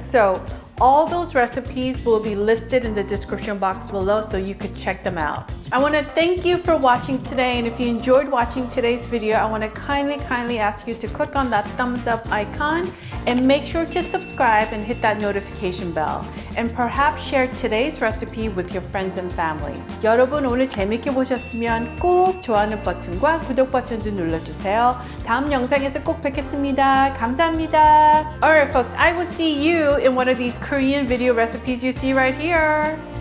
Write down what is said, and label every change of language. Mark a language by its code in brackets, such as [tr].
[en] So all those recipes will be listed in the description box below so you could check them out. I want to thank you for watching today, and if you enjoyed watching today's video, I want to kindly ask you to click on that thumbs up icon and make sure to subscribe and hit that notification bell. And perhaps share today's recipe with your friends and family. [ko] 여러분 오늘 재밌게 보셨으면 꼭 좋아하는 버튼과 구독 버튼도 눌러주세요. 다음 영상에서 꼭 뵙겠습니다. 감사합니다. [en] Alright folks, I will see you in one of these Korean video recipes you see right here.